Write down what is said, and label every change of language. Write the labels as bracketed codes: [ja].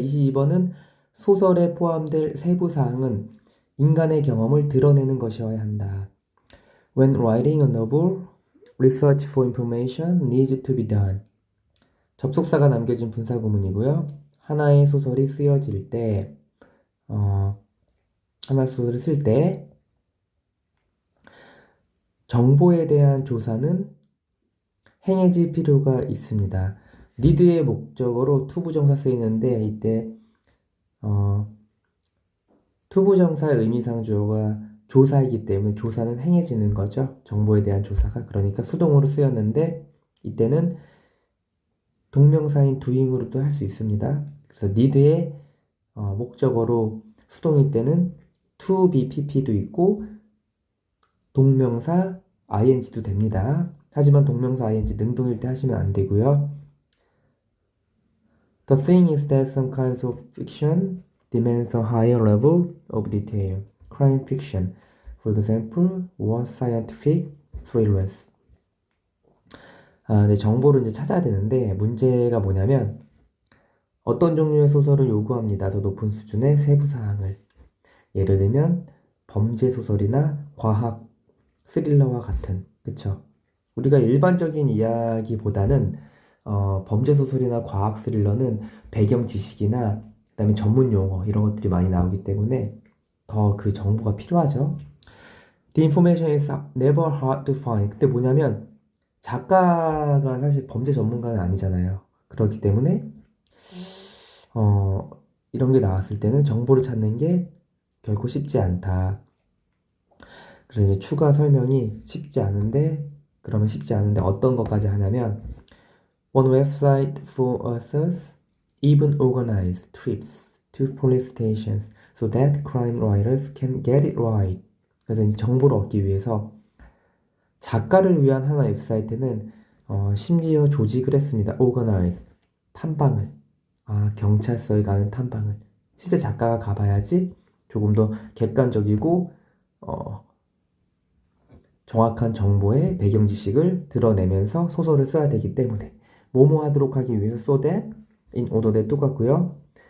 [ko] 22번은 소설에 포함될 세부 사항은 인간의 경험을 드러내는 것이어야 한다. [en] When writing a novel, research for information needs to be done. [ko] 접속사가 남겨진 분사구문이고요. 하나의 소설이 쓰여질 때, 하나의 소설을 쓸 때 정보에 대한 조사는 행해질 필요가 있습니다. need의 목적어로 투부정사 쓰이는데 이때 투부정사의 의미상 주어가 조사이기 때문에 조사는 행해지는 거죠. 정보에 대한 조사가. 그러니까 수동으로 쓰였는데 이때는 동명사인 doing으로도 할 수 있습니다. 그래서 need의 목적어로 수동일 때는 to be pp도 있고 동명사 ing도 됩니다. 하지만 동명사 ing 능동일 때 하시면 안 되고요. [en] The thing is that some kinds of fiction demands a higher level of detail. Crime fiction, for example, or scientific thrillers. [ko] 네, 정보를 이제 찾아야 되는데 문제가 뭐냐면 어떤 종류의 소설을 요구합니다. 더 높은 수준의 세부 사항을. 예를 들면 범죄 소설이나 과학 스릴러와 같은, 그쵸? 우리가 일반적인 이야기보다는 범죄 소설이나 과학 스릴러는 배경 지식이나 그다음에 전문 용어 이런 것들이 많이 나오기 때문에 더 그 정보가 필요하죠. [en] The information is never hard to find. [ko] 근데 뭐냐면 작가가 사실 범죄 전문가는 아니잖아요. 그렇기 때문에 이런 게 나왔을 때는 정보를 찾는 게 결코 쉽지 않다. 그래서 이제 추가 설명이 쉽지 않은데 그러면 쉽지 않은데 어떤 것까지 하냐면 [en] One website for authors even organize trips to police stations so that crime writers can get it right. [ko] 그래서 이제 정보를 얻기 위해서 작가를 위한 하나 웹사이트는 심지어 조직을 했습니다. organize 탐방을 경찰서에 가는 탐방을 실제 작가가 가봐야지 조금 더 객관적이고 정확한 정보의 배경 지식을 드러내면서 소설을 써야 되기 때문에 뭐뭐 하도록 하기 위해서 [en] so that, in order that [ko] 똑같고요.